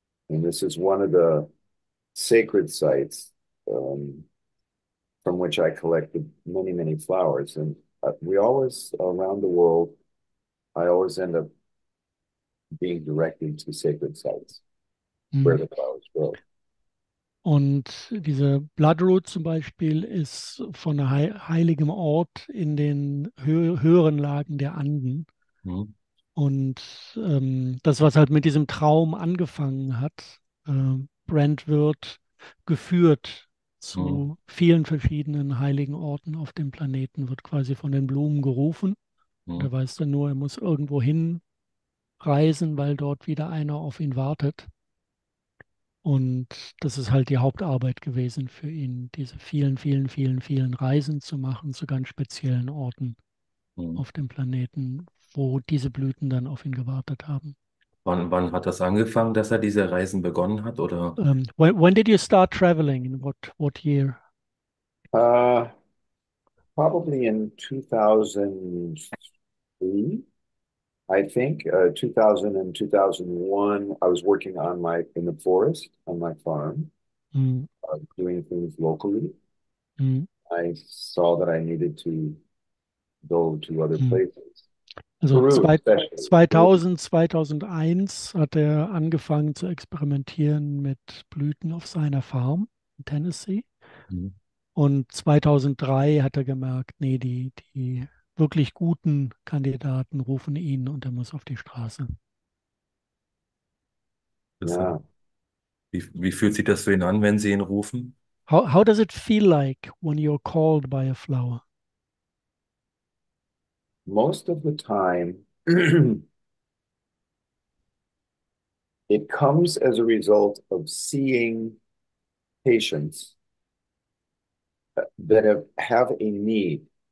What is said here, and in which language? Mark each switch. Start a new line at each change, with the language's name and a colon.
English: And this is one of the sacred sites from which I collected many, many flowers. And we always, around the world, I always end up being directed to sacred sites where the flowers grow.
German: Und diese Bloodroot zum Beispiel ist von einem heiligen Ort in den höheren Lagen der Anden. Und das, was halt mit diesem Traum angefangen hat, Bernt wird geführt zu vielen verschiedenen heiligen Orten auf dem Planeten, wird quasi von den Blumen gerufen. Und er weiß dann nur, er muss irgendwo hinreisen, weil dort wieder einer auf ihn wartet. Und das ist halt die Hauptarbeit gewesen für ihn, diese vielen, vielen, vielen, vielen Reisen zu machen zu ganz speziellen Orten auf dem Planeten, wo diese Blüten dann auf ihn gewartet haben. Wann hat das angefangen, dass er diese Reisen begonnen hat, oder?
English: When did you start traveling? In what year? Probably in 2003. I think 2000 and 2001, I was working in the forest on my farm, doing things locally. I saw that I needed to go to other places.
German: Also Peru, 2000, 2001 hat er angefangen zu experimentieren mit Blüten auf seiner Farm in Tennessee. Und 2003 hat er gemerkt, nee, die wirklich guten Kandidaten rufen ihn und er muss auf die Straße. Yeah. Wie fühlt sich das für ihn an, wenn Sie ihn rufen?
English: How does it feel like when you're called by a flower? Most of the time, it comes as a result of seeing patients that have a need.